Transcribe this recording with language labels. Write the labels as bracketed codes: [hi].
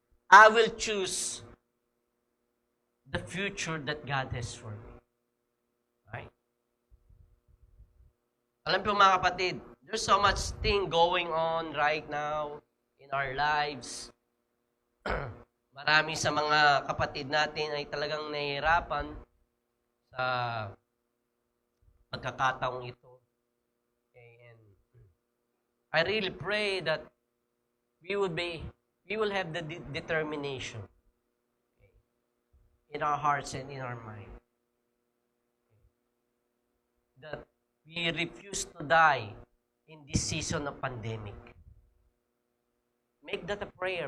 [en] I will choose the future that God has for me. Right? [tl] Alam po mga kapatid, [en] there's so much thing going on right now in our lives. [tl] Marami sa mga kapatid natin ay talagang nahihirapan sa pagkakataong ito. [en] Okay, and I really pray that we will have the determination in our hearts and in our mind that we refuse to die in this season of pandemic. Make that a prayer.